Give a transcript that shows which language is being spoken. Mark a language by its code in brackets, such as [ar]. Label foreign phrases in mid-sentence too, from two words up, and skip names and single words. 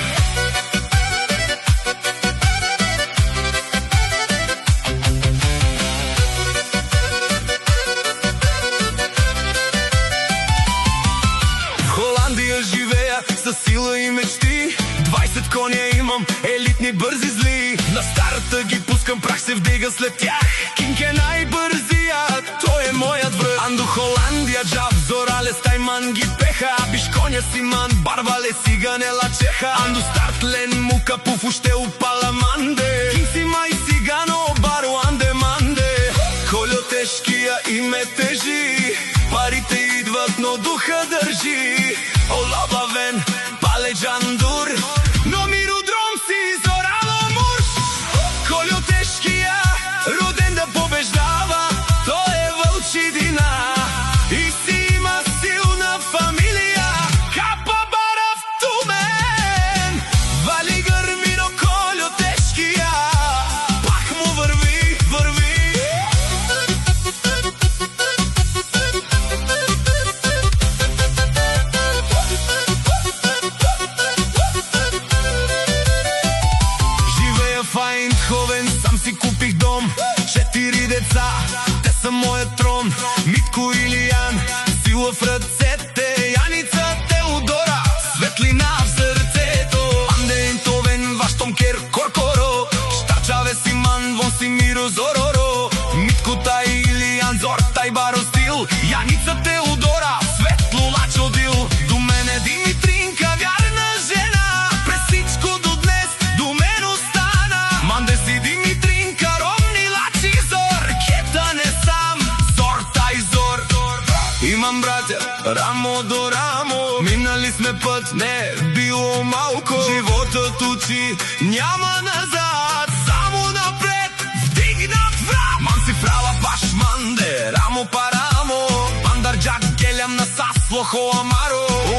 [bg] В Холандия живея със сила и мечти, 20 коня имам, елитни бързи зли. На старата ги пускам, прах се вдига след тях. Кинг е най-бързият, той е моят връх. [rom] Ando Холандия джаб, зорале стайман ги пеха. Биш коня си ман, барвале сиганела чеха. Ando стартлен мука пуфуще упала манде. Кинг си май сигано, баро анде манде. [bg] Колю тежкия и ме тежи, парите идват, но духа държи. [rom] Олабавен, пале джандур, но миродром си зорало муж. [bg] Колю тежкия, роден да побеждава, той е вълчидина и си има силна фамилия. [rom] Капа барав тумен, вали гърмино [bg] Колю тежкия, пак му върви, върви. Живея в Айндховен, сам си купих дом, 4 деца, те са моят трон. Митко Илиян, сила в ръцете, Яница Теодора, светлина в сърцето. [rom] Андентовен, Ваштомкер, Коркоро, Штарчаве Симан, Вон си Миро Зороро. Митко Тай Илиян, Зор Тай Баро стил, Яница Теодора, светло лачо дил. [bg] До мене Димитринка, вярна жена, през всичко до днес до мен остана. [rom] Манде си Димитринка, ромни лачи зор, кета не сам, Зор Тай Зор. [bg] Имам братя, рамо до рамо, минали сме път, не било малко. Животът учи, няма назад, само напред, вдигнат врат. [rom] Ман си фрала баш манде, рамо па рамо, Пандарджак гелям на Сасло Хоамаро.